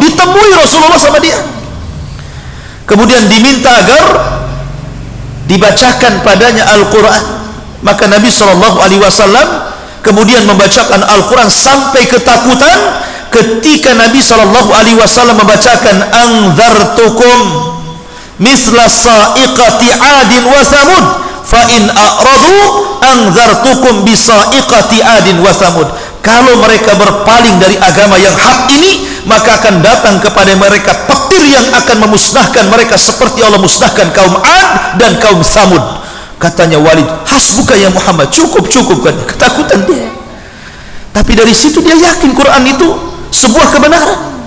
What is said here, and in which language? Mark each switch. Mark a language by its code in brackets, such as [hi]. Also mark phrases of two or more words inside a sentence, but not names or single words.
[id] Ditemui Rasulullah sama dia, kemudian diminta agar dibacakan padanya Al-Quran. Maka Nabi SAW kemudian membacakan Al-Quran sampai ketakutan ketika Nabi SAW membacakan, [ar] أنذرتكم مثل صاعقة عاد وثمود فإن أعرضوا أنذرتكم بصاعقة عاد وثمود. [id] Kalau mereka berpaling dari agama yang hak ini, maka akan datang kepada mereka petir yang akan memusnahkan mereka seperti Allah musnahkan kaum Ad dan kaum Thamud. Katanya Walid, [ar] حسبك يا محمد, [id] cukup kan, ketakutan dia. Tapi dari situ dia yakin Quran itu sebuah kebenaran.